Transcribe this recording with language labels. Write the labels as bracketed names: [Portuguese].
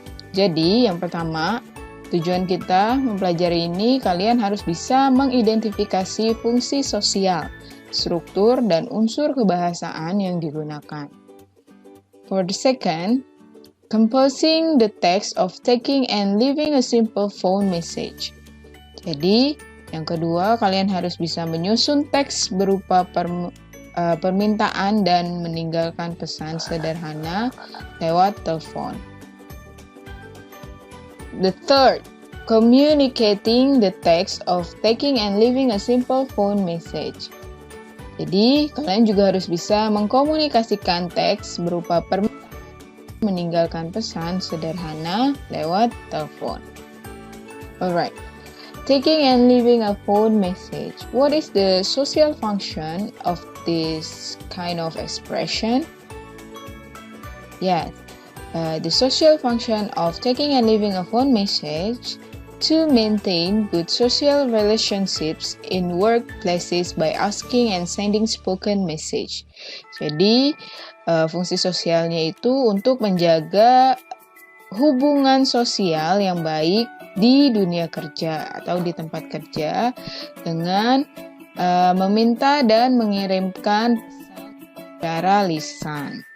[Indonesian] Jadi, yang pertama, tujuan kita mempelajari ini, kalian harus bisa mengidentifikasi fungsi sosial, struktur, dan unsur kebahasaan yang digunakan. [English] For the second, composing the text of taking and leaving a simple phone message. [Indonesian] Jadi, yang kedua, kalian harus bisa menyusun teks berupa permintaan dan meninggalkan pesan sederhana lewat telepon. [English] The third, communicating the text of taking and leaving a simple phone message. [Indonesian] Jadi, kalian juga harus bisa mengkomunikasikan teks berupa meninggalkan pesan sederhana lewat telepon. [English] Alright, taking and leaving a phone message. What is the social function of this kind of expression? Yes, the social function of taking and leaving a phone message to maintain good social relationships in workplaces by asking and sending spoken message. [Indonesian] Jadi, fungsi sosialnya itu untuk menjaga hubungan sosial yang baik di dunia kerja atau di tempat kerja dengan meminta dan mengirimkan pesan secara lisan.